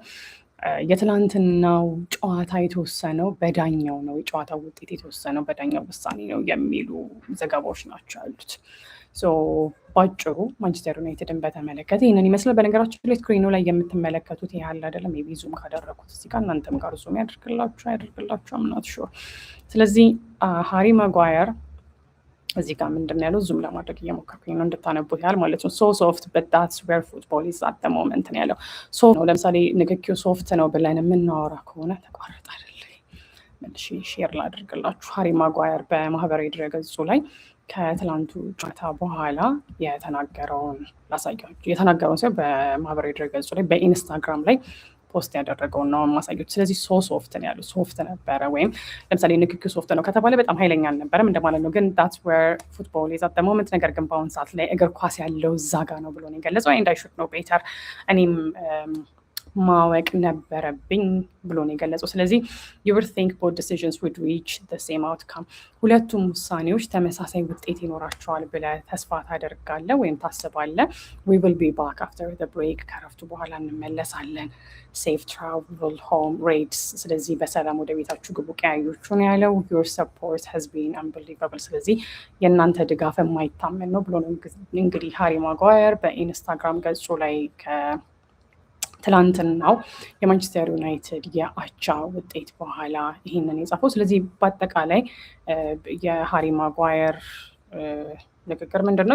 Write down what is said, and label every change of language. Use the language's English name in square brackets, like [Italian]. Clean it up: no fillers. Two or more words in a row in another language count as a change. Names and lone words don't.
[Amharic] የትላንትናው ጨዋታ የተወሰነው በዳኛው ነው፣ የጨዋታው ውጤት የተወሰነው በዳኛው ውሳኔ ነው የሚሉ ዘገባዎች ናቸው ያሉት። ባጭሩ ማንቸስተር ዩናይትድን በተመለከተ ይህንን ይመስላል። በነገራችን ላይ ስክሪኑ ላይ የምትመለከቱት ይህ ያለ አይደለም። [English] may be [Amharic] ዙም ካደረኩት እዚህ ጋር እናንተም ጋር ዙም ያደርግላችሁ [English] I'm not sure። [Amharic] ስለዚህ ሃሪ ማጓየር እዚህ ጋር ምንድን ያለው ዙም ለማድረግ እየሞከርኩኝ ነው እንድታነቡት ያህል ማለት ነው። ሶፍት [English] but that's where football is at the moment [Amharic] ነው ያለው። ነው ለምሳሌ ንክኪው ሶፍት ነው ብለን የምናወራ ከሆነ ተቋረጥ አይደለ? መልሼ ሼር ላድርግላችሁ። ሃሪ ማጓየር በማህበራዊ ድረገጹ ላይ ከትላንቱ ጨዋታ በኋላ የተናገረውን ሲሆን በማህበራዊ ድረገጹ ላይ በኢንስታግራም ላይ ፖስት ያደረገውን ነው ማሳየት። ስለዚህ ሶፍት ነው ያሉት። ሶፍት ነበረ ወይም ለምሳሌ ንክኪው ሶፍት ነው ከተባለ በጣም ኃይለኛ አልነበረም እንደማለት ነው። ግን [English] that's where football is at the moment። [Amharic] ነገር ግን በአሁን ሰዓት ላይ እግር ኳስ ያለው እዛ ጋ ነው ብሎ ነው የገለጸው። [English] and I should know better [Amharic] እኔም ማወቅ ነበረብኝ ብሎ ነው የገለጸው። ስለዚህ [English] you would think both decisions would reach the same outcome። [Amharic] ሁለቱም ውሳኔዎች ተመሳሳይ ውጤት ይኖራቸዋል ብለህ ተስፋ ታደርጋለህ ወይም ታስባለህ። [English] we will be back after the break። [Amharic] ከረፍቱ በኋላ እንመለሳለን። [English] safe travel home rates። [Amharic] ስለዚህ በሰላም ወደ ቤታችሁ ግቡ ቀያዮቹ ነው ያለው። [English] your support has been unbelievable። [Amharic] ስለዚህ የእናንተ ድጋፍ የማይታመን ነው ብሎ ነው እንግዲህ ሃሪ ማጓየር በኢንስታግራም ገጹ ላይ ትላንትናው የማንቸስተር ዩናይትድ የአቻ ውጤት በኋላ ይህንን የጻፈው። ስለዚህ በአጠቃላይ የሃሪ ማጓየር ንግግር ምንድን ነው?